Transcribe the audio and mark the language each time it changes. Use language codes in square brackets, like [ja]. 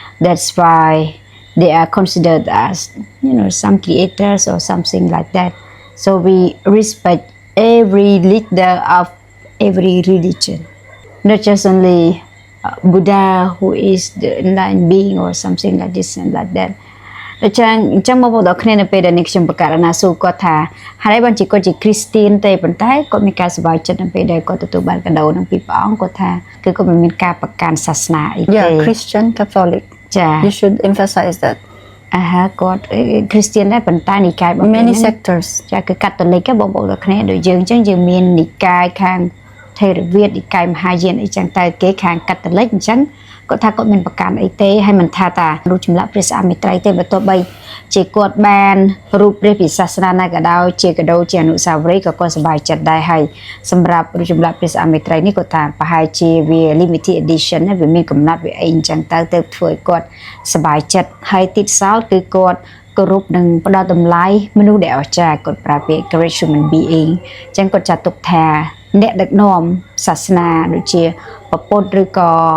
[en] That's why they are considered as, some creators or something like that. So we respect every leader of every religion, not just only Buddha, who is the enlightened being or something like this and like that. [km] ចឹងមកបងប្អូនគ្នានៅពេលដែលនេះខ្ញុំប្រកាសណាសួរគាត់ថាហើយបានជាគាត់ជាគ្រីស្ទៀនទេប៉ុន្តែគាត់មានការសប្បាយចិត្តនៅពេលដែលគាត់ទទួលបានកាដូនឹងពីព្រះអង្គគាត់ថាគឺគាត់មិនមានការប្រកាន់សាសនាអីទេ [en] Yeah, Christian, Catholic. [km] ចា [en] You should emphasize that. [km] គាត់គ្រីស្ទៀនដែរប៉ុន្តែនិកាយរបស់ [en] Many sectors. [km] ចាគឺកាតូលិកបងប្អូនគ្នាដូចយើងអញ្ចឹងយើងមាននិកាយខាងថេរវាទនិកាយមហាយានអីចឹងតែគេខាងកាតូលិកអញ្ចឹងគាត់ថាគាត់មានប្រកាន់អីទេហើយមិនថាតារូបចម្លាក់ព្រះស្អាមេត្រីទេបើទោះបី ជាគាត់បានរូបព្រះពីសាសនាណាក៏ដោយជាកាដូជាអនុស្សាវរីយ៍ក៏គាត់សប្បាយចិត្តដែរហើយសម្រាប់រូបចម្លាក់ព្រះស្អាមេត្រីនេះគាត់ថាប្រហែលជាវា [en] limited edition [km] ណាវាមានកំណត់វាអីអញ្ចឹងទៅធ្វើឲ្យគាត់សប្បាយចិត្តហើយទីសោតគឺគាត់គោរពនិងផ្ដល់តម្លៃមនុស្សដែលអស្ចារ្យគាត់ប្រើពាក្យ [en] great human being [km] អញ្ចឹងគាត់ចាត់ទុកថាអ្នកដឹកនាំសាសនាដូចជាពុទ្ធឬក៏